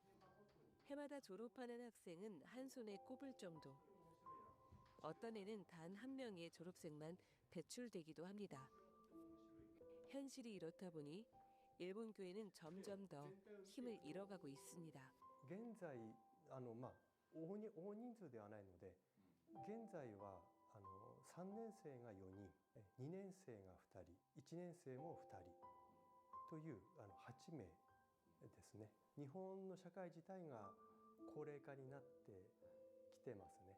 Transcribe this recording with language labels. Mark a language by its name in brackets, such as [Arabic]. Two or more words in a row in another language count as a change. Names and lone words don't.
[Korean] 해마다 졸업하는 학생은 한 손에 꼽을 정도. 어떤 해는 단 한 명의 졸업생만 배출되기도 합니다. 현실이 이렇다 보니 일본 교회는 점점 더 힘을 잃어가고 있습니다. [Japanese] 現在大人数ではないので現在は3年生が4人2年生が2人1年生も2人という8名ですね。日本の社会自体が高齢化になってきてますね。